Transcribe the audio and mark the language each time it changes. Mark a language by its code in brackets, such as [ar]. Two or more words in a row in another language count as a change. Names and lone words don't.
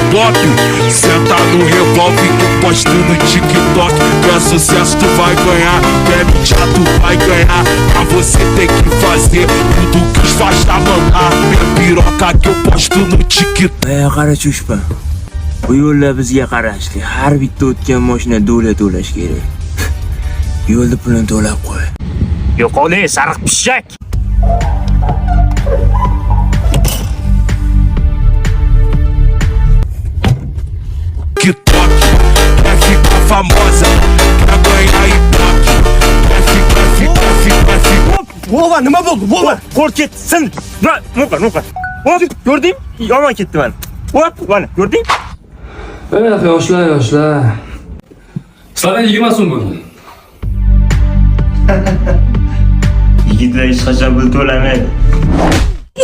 [pt] pop. Senta no revólver que eu posto no TikTok. Tu é sucesso, tu vai ganhar. Tu é mídia, tu vai ganhar. Mas você tem que fazer tudo que os faixa mandar. Minha piroca que eu posto no TikTok. [uz] Qara chushpa. Bu yo'llar bizga qarashli. Har bitta o'tgan mashina do'la to'lash kerak. Yo'lni pulini to'lab qo'y. Yo'qoley, sariq pishak. [pt] TikTok, quer ficar famosa, quer ganhar ibope, quer ficar. [uz] Vova, nima bo'ldi? Vova, qo'l ketsin. Nuqa. Ko'rding? Yomon ketdi mana. Mana, ko'rding? Yoshlar. Sizlardan 20 so'm bo'ldi. Yigitlar hech qachon pul to'lamaydi.